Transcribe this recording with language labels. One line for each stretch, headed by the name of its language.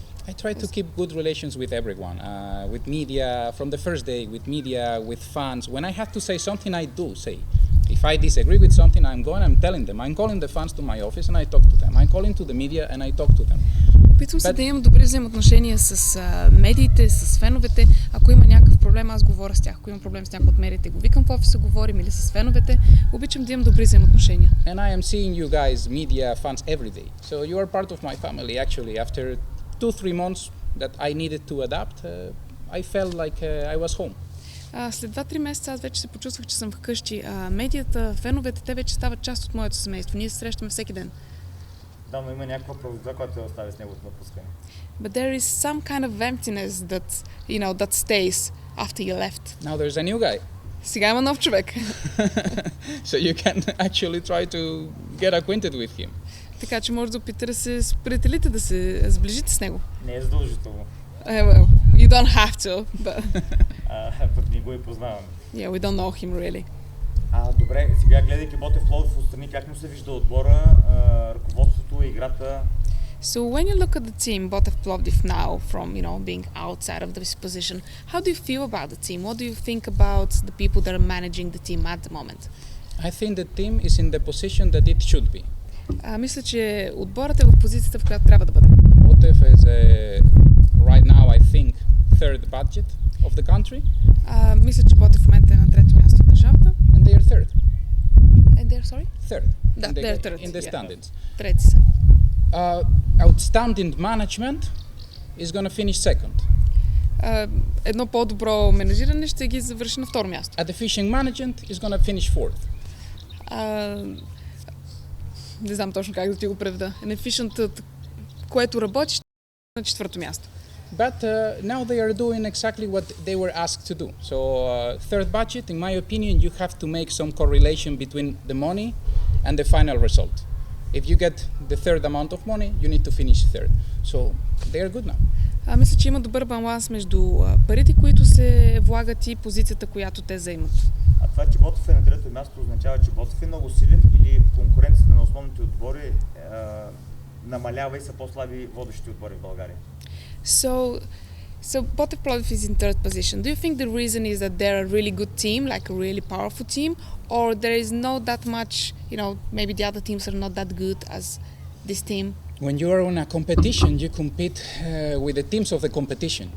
English: I try to keep good relations with everyone, with media, from the first day, with media, with fans. When I have to say something, I do say. If I disagree with something, I'm telling them. I'm calling the fans to my office and I talk to them. I'm calling to the media and I talk to them.
Bulgarian: Опитвам се да имам добри взаимоотношения с медиите, с феновете. Ако има някакъв проблем, аз говоря с тях. Ако имам проблем с някой от медиите, го викам в офиса, говорим, или с феновете. Обичам да имам добри взаимоотношения.
English: And I am seeing you guys, media, fans, every day. So you are part of my family. Actually, after 2-3 months that I needed to adapt, I felt like I was home.
Bulgarian: След 2-3 месеца аз вече се почувствах, че съм вкъщи. Медията, феновете, те вече стават част от моето семейство. Ние се срещаме всеки ден. Да, но има някаква правда, която те остави с неговото напускане.
English: But there is some kind of emptiness that, that stays after you left. Now there's a new guy.
Bulgarian: Сега има нов човек.
English: So you can actually try to get acquainted with him.
Bulgarian: Така че може да опитате да се сприятелите, да се сближите с него. Не е задължително.
English: Well, you don't have to, but...
Bulgarian: Пък ни го и познаваме.
English: Yeah, we don't know him really.
Bulgarian: Добре, сега гледайки Ботев Пловдив отстрани, как му се вижда отбора, ръководството, играта?
English: So when you look at the team, Botev Plovdiv now, from being outside of this position, how do you feel about the team? What do you think about the people that are managing the team at the moment? I think the team is in the position that it should be.
Bulgarian: Мисля, че отборът е в позицията, в която трябва да бъде.
English: Botev is right now, I think, third budget of the country.
Bulgarian: Мисля, че Ботев в момента е на трето място в държавата.
English: And they are third. And they're sorry? Third.
Bulgarian: Да,
English: they're third. In the standings.
Bulgarian: Трети са.
English: Outstanding management is going to finish second.
Bulgarian: Едно по-добро менажиране ще ги завърши на второ място.
English: A deficient management is going to finish fourth.
Bulgarian: Не знам точно как да ти го преведа. Inefficient, което работи, ще на четвърто място.
English: But now they are doing exactly what they were asked to do. So third budget, in my opinion, you have to make some correlation between the money and the final result. If you get the third amount of money, you need to finish third. So they are good now.
Bulgarian: Мисля, че има добър баланс между парите, които се влагат, и позицията, която те заимат. А това, че Ботев е на трето място, означава, че Ботев е много силен, или конкуренцията на основните отбори намалява и са по-слаби водещи отбори в България?
English: So Botev Plovdiv is in third position. Do you think the reason is that they're a really good team, like a really powerful team, or there is not that much, maybe the other teams are not that good as this team? When you are on a competition, you compete with the teams of the competition.